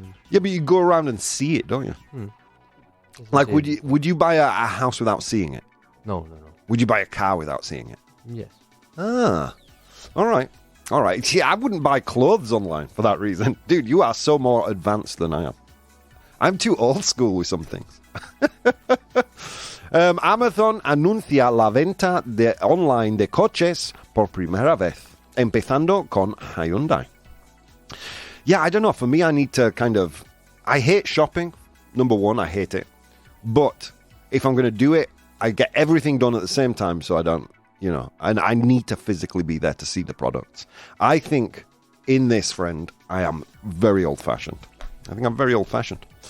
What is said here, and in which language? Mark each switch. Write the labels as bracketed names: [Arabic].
[English] Yeah, but you go around and see it, don't you? Like, would you buy a house without seeing it? No. Would you buy a car without seeing it? Yes. All right. See, I wouldn't buy clothes online for that reason. Dude, you are so more advanced than I am. I'm too old school with some things. [Spanish] Amazon anuncia la venta de online de coches por primera vez, empezando con Hyundai. [English] Yeah, I don't know. For me, I need to I hate shopping. Number one, I hate it. But if I'm going to do it, I get everything done at the same time so I don't, and I need to physically be there to see the products. I think in this, friend, I am very old-fashioned. I think I'm very old-fashioned.